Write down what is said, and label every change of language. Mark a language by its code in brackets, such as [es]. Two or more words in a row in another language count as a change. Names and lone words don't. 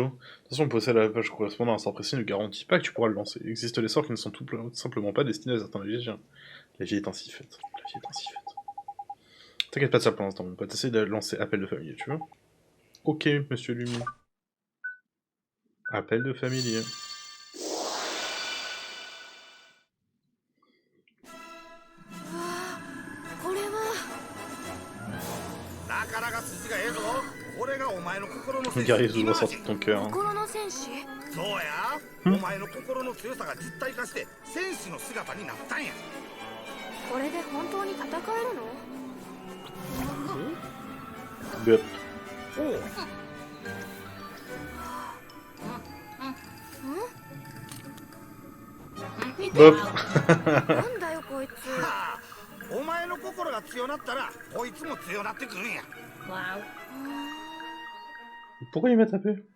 [fr] De toute façon, posséder la page correspondant à un sort précis ne garantit pas que tu pourras le lancer. Il existe des sorts qui ne sont tout simplement pas destinés à certains magiciens. La vie est ainsi faite. La vie est ainsi faite. T'inquiète pas de ça pour l'instant, mon pote. Essaye de lancer appel de famille, tu veux? Ok, monsieur Lumi. Appel de familier. [ja] これはなかなか筋がええぞ。これがお前の心の [fr] Le guerrier se doit sortir de ton cœur. Hein. [ja] 心の戦士？そうや、お前の心の強さが実体化して戦士の姿になったんや。これで本当に戦えるの？ Bep. おう、 Bop. なんだよこいつ。はあ、お前の心が強なったらこいつも強なってくるんや。 [fr] Pourquoi il m'a tapé?